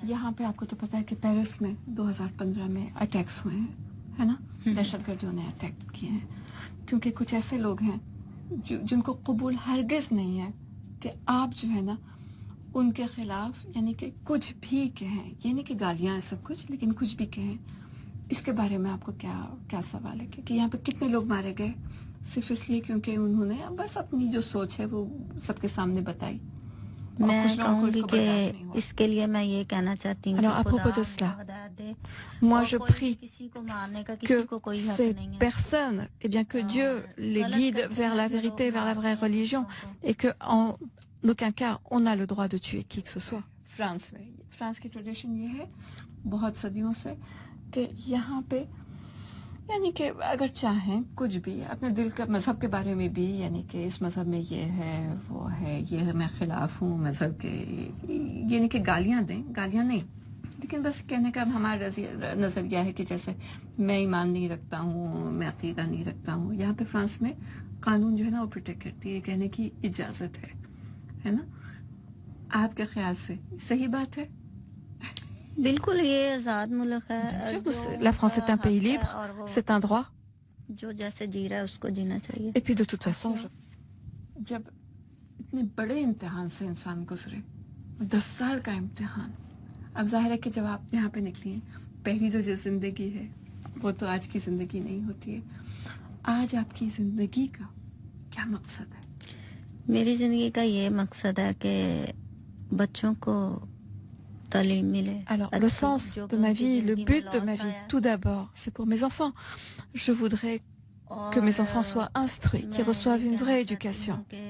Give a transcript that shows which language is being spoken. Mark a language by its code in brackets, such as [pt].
[hi] यहाँ पे आपको तो पता है कि पेरिस में 2015 में अटैक्स हुए हैं, है ना, दहशतगर्दियों ने अटैक किए हैं क्योंकि कुछ ऐसे लोग हैं जिनको कबूल हरगिज नहीं है कि आप जो है ना उनके खिलाफ यानी कि कुछ भी कहें, ये नहीं कि गालियां सब कुछ, लेकिन कुछ भी कहें। इसके बारे में आपको क्या सवाल है? क्योंकि यहाँ पे कितने लोग मारे गए सिर्फ इसलिए क्योंकि उन्होंने बस अपनी जो सोच है वो सबके सामने बताई। मैं कहूँगी कि इसके लिए मैं ये कहना चाहती हूँ [fr] Alors, à propos de cela, moi je prie que ces personnes, eh bien que Dieu les guide vers la vérité, vers la vraie religion, et que en aucun cas on n'a le droit de tuer qui que ce soit. [hi] France की tradition ये है बहुत सदियों से कि यहाँ पे यानी कि अगर चाहें कुछ भी अपने दिल का मजहब के बारे में भी, यानी कि इस मजहब में ये है वो है, ये है, मैं खिलाफ हूँ मजहब के, यानी कि गालियाँ दें, गालियाँ नहीं, लेकिन बस कहने का हमारा नज़रिया है कि जैसे मैं ईमान नहीं रखता हूँ, मैं अकीदा नहीं रखता हूँ। यहाँ पे फ्रांस में कानून जो है ना वो प्रोटेक्ट करती है, कहने की इजाज़त है ना। आपके ख्याल से सही बात है? बिल्कुल, ये आज़ाद मुल्क है। [fr] La France est un pays libre, c'est un droit. [hi] जो जैसे जी रहा है उसको जीना चाहिए। [fr] Et puis de toute façon, [hi] जब इतने बड़े इम्तिहान से इंसान गुजरे, 10 साल का इम्तिहान, अब जाहिर है कि जब आप यहाँ पे निकली हैं, पहली तो जो जिंदगी है वो तो आज की जिंदगी नहीं होती है। आज आपकी जिंदगी का क्या मकसद है? मेरी जिंदगी का ये मकसद है कि बच्चों को [fr] Alors, le sens de ma vie, le but de ma vie, tout d'abord, c'est pour mes enfants. Je voudrais que mes enfants soient instruits, qu'ils reçoivent une vraie éducation.